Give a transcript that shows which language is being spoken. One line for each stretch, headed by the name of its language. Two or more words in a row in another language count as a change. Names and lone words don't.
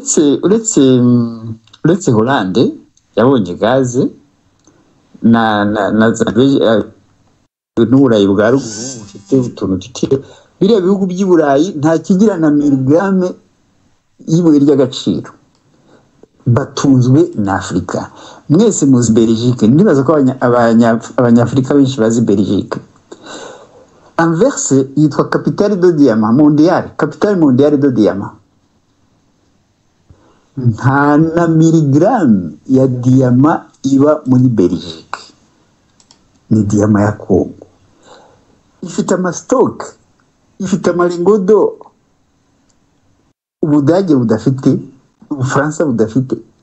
Kinyarwanda: uretse Hollande yabonye gaze na n'uburayi bwa ruguru bufite utuntu tukiri biriya bihugu by'i Burayi nta kigira na miligrame y'ibuye ry'agaciro batunzwe na Afurika. Mwese muzi Belgique, ndibaza ko abanyafurika benshi bazi Belgique.
French: Anvers yitwa capitale de diamant mondiale, capitale mondiale de diamant.
Kinyarwanda: Nta na miligramme ya diamant iba muri Belgique, ni diamant ya Congo. Ifite amastock, ifite amaringodo Ubudage budafite, Ubufaransa budafite.